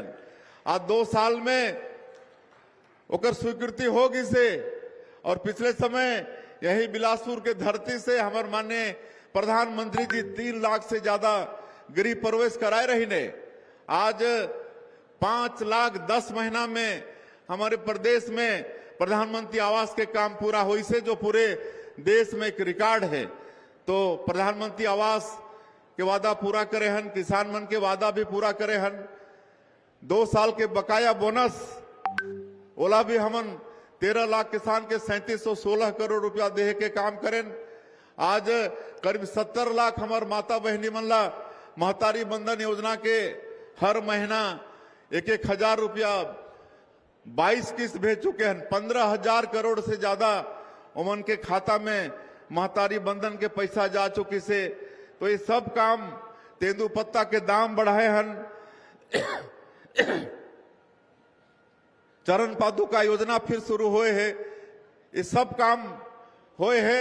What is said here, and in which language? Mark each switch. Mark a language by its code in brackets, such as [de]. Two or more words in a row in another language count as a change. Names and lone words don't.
[hne] आज 2 साल में ओकर स्वीकृति होगी से और पिछले समय यही बिलासपुर के धरती से हमारे माननीय प्रधानमंत्री जी 3 लाख से ज्यादा गृह प्रवेश कराए रही ने। आज 5 लाख 10 महीना में हमारे प्रदेश में प्रधानमंत्री आवास के काम पूरा हुई से जो पूरे देश में एक रिकॉर्ड है। तो प्रधानमंत्री आवास के वादा पूरा करे हन, किसान मन के वादा भी पूरा करे हन। 2 साल के बकाया बोनस ओला भी हमन 13 लाख किसान के 3716 करोड़ रुपया देह के काम करें। आज करीब 70 लाख हमार माता बहनी मन ला महतारी बंधन योजना के हर महीना 1-1 हजार रुपया 22 किस्त भेज चुके हैं। 15,000 करोड़ से ज्यादा उमन के खाता में महतारी बंधन के पैसा जा चुकी से। तो ये सब काम तेंदुपत्ता के दाम बढ़ाए हन, चरण पादुका योजना फिर शुरू हुए है, ये सब काम हुए है।